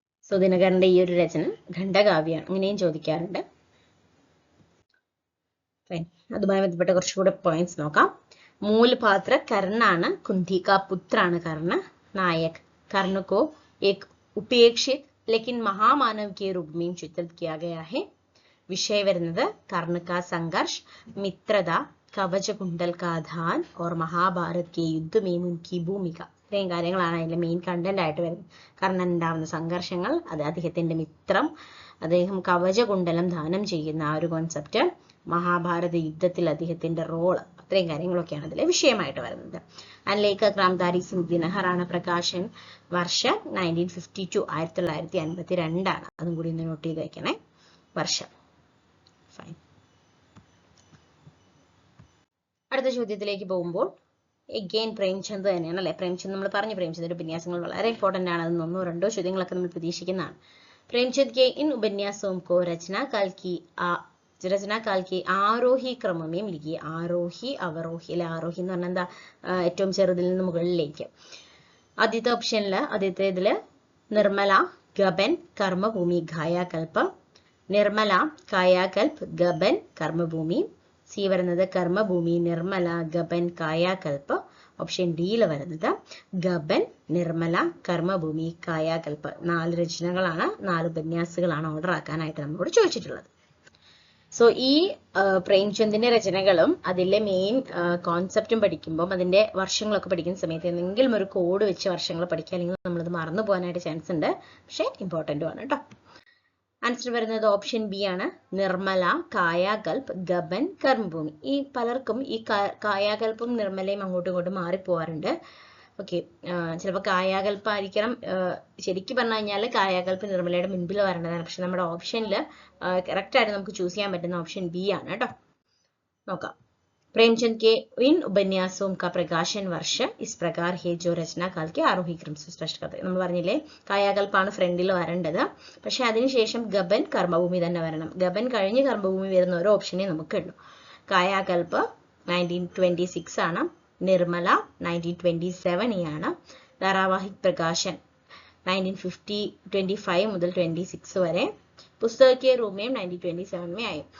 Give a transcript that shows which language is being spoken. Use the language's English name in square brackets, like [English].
[Malayalam] So ദിനകരന്റെ ഈ ഒരു രചന ഖണ്ഡകാവ്യമാണ്, അങ്ങനെയും ചോദിക്കാറുണ്ട്. അതുമായി ബന്ധപ്പെട്ട കുറച്ചുകൂടെ പോയിന്റ്സ് നോക്കാം. [Hindi] मूलपात्र कर्णाണ്, कुंती का पुत्राണ് कर्ण. नायक कर्ण को एक उपेक्षित लेकिन महामानव के रूप में चित्रित किया गया है. विषय [Malayalam] വരുന്നത് [Hindi] कर्ण का संघर्ष, मित्रता, कवच कुंडल का दान और महाभारत के युद्ध में उनकी भूमिका. [Malayalam] ഇത്രയും കാര്യങ്ങളാണ് അതിന്റെ മെയിൻ കണ്ടന്റ് ആയിട്ട് വരുന്നത്. കർണൻ ഉണ്ടാവുന്ന സംഘർഷങ്ങൾ, അത് അദ്ദേഹത്തിന്റെ മിത്രം, അദ്ദേഹം കവചകുണ്ടലം ദാനം ചെയ്യുന്ന ആ ഒരു കോൺസെപ്റ്റ്, മഹാഭാരത യുദ്ധത്തിൽ അദ്ദേഹത്തിന്റെ റോള്, അത്രയും കാര്യങ്ങളൊക്കെയാണ് അതിലെ വിഷയമായിട്ട് വരുന്നത്. ലേഖക് രാംധാരി സിംഗ് ദിനഹറാണ്. പ്രകാശൻ വർഷം 1952, 1952 അതും കൂടി ഒന്ന് നോട്ട് ചെയ്ത് വെക്കണേ, വർഷം. ഫൈൻ. അടുത്ത ചോദ്യത്തിലേക്ക് പോകുമ്പോൾ എഗെയിൻ പ്രേംചന്ദ് തന്നെയാണ് അല്ലെ. പ്രേംചന്ദ് നമ്മൾ പറഞ്ഞു, പ്രേംചന്ദിന്റെ ഉപന്യാസങ്ങൾ വളരെ ഇമ്പോർട്ടന്റ് ആണ്. അതിൽ 1-2 ചോദ്യങ്ങളൊക്കെ നമ്മൾ പ്രതീക്ഷിക്കുന്നതാണ്. [Hindi] प्रेमचंद के इन उपन्यासों को रचना काल की ആരോഹി ക്രമമേം लिखी. [Malayalam] ആരോഹി അവരോഹി അല്ലെ, ആരോഹി എന്ന് പറഞ്ഞാൽ എന്താ, ഏറ്റവും ചെറുതിൽ നിന്ന് മുകളിലേക്ക്. ആദ്യത്തെ ഓപ്ഷനില്, ആദ്യത്തെ ഇതില് നിർമ്മല, ഗബൻ, കർമ്മഭൂമി, കായാകൽപ. നിർമ്മല, കായാകൽപ്, ഗബൻ, കർമ്മഭൂമി. സി വരുന്നത് കർമ്മഭൂമി, നിർമ്മല, ഗബൻ, കായാകൽപ. ഓപ്ഷൻ ഡിയിൽ വരുന്നത് ഗബൻ, നിർമ്മല, കർമ്മഭൂമി, കായാകൽപ. 4 രചനകളാണ്, 4 ഉപന്യാസങ്ങളാണ് ഓർഡർ ആക്കാനായിട്ട് നമ്മളോട് ചോദിച്ചിട്ടുള്ളത്. സോ ഈ പ്രേംചന്ദിന്റെ രചനകളും അതിലെ മെയിൻ കോൺസെപ്റ്റും പഠിക്കുമ്പോൾ, അതിന്റെ വർഷങ്ങളൊക്കെ പഠിക്കുന്ന സമയത്ത് എന്തെങ്കിലും ഒരു കോഡ് വെച്ച് വർഷങ്ങൾ പഠിക്കുക, അല്ലെങ്കിൽ നമ്മളത് മറന്നു പോകാനായിട്ട് ചാൻസ് ഉണ്ട്. പക്ഷെ ഇമ്പോർട്ടന്റും ആണ് കേട്ടോ. ആൻസർ വരുന്നത് ഓപ്ഷൻ ബി ആണ്, നിർമ്മല, കായാകൽപ്, ഗബൻ, കർമ്മഭൂമി. ഈ പലർക്കും ഈ കായാകൽപ്പും നിർമ്മലയും അങ്ങോട്ടും ഇങ്ങോട്ടും മാറിപ്പോവാറുണ്ട്. ഓക്കെ, ചിലപ്പോൾ കായാകൽപ്പായിരിക്കണം, ശരിക്കും പറഞ്ഞു കഴിഞ്ഞാൽ കായാകൽപ്പ് നിർമ്മലയുടെ മുൻപിൽ വരേണ്ടതാണ്. പക്ഷെ നമ്മുടെ ഓപ്ഷനിൽ കറക്റ്റ് ആയിട്ട് നമുക്ക് ചൂസ് ചെയ്യാൻ പറ്റുന്ന ഓപ്ഷൻ ബി ആണ് കേട്ടോ. നോക്കാം. [Hindi] प्रेमचंद के इन उपन्यासों का प्रकाशन वर्ष इस प्रकार है जो रचना काल के आरोही क्रम से स्पष्ट करते. [Malayalam] നമ്മൾ പറഞ്ഞില്ലേ കായാകൽപ്പാണ് ഫ്രണ്ടിൽ വരേണ്ടത്, പക്ഷെ അതിനുശേഷം ഗബൻ, കർമ്മഭൂമി തന്നെ വരണം. ഗബൻ കഴിഞ്ഞ് കർമ്മഭൂമി വരുന്ന ഒരു ഓപ്ഷനെ നമുക്ക് ഉള്ളൂ. കായാകൽപ്പ് 1926 ആണ്, നിർമ്മല 1927 ആണ്, ധാരാവാഹിക് പ്രകാശൻ 1925 മുതൽ 26 വരെ, പുസ്തകീയ രൂപയും 1927 में ആയി.